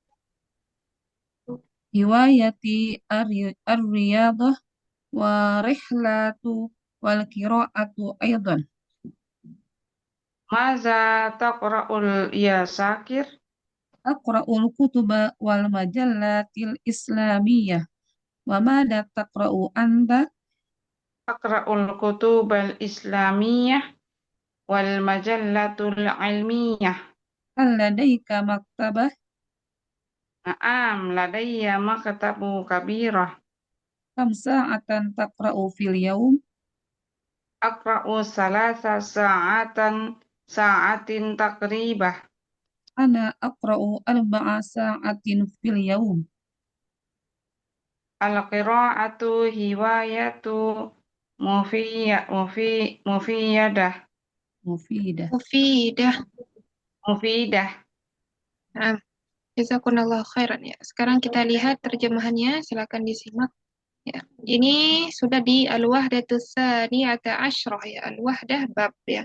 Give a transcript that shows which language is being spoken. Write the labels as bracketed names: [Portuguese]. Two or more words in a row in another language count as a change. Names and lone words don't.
[Arabic] هوايتي الرياضة والرحلة والقراءة أيضا. ماذا تقرأ يا شاكر أقرأ الكتب والمجلات الإسلامية. وماذا تقرأ أنت? أقرأ الكتب الإسلامية والمجلات العلمية. هل لديك مكتبة? نعم لدي مكتبة كبيرة. كم ساعة تقرأ في اليوم? أقرأ ثلاث ساعات تقريبا. أنا أقرأ أربع ساعات في اليوم. القراءة هواية مفيدة. Mufidah. Mufidah. Mufidah. Nah, جزاكم الله خيرا ya. [Indonesian] Sekarang kita lihat terjemahannya, silakan disimak. Ya, ini sudah di [Arabic] الوحدة الثانية عشرة [Indonesian] ya, [Arabic] الوحدة باب [Indonesian] ya.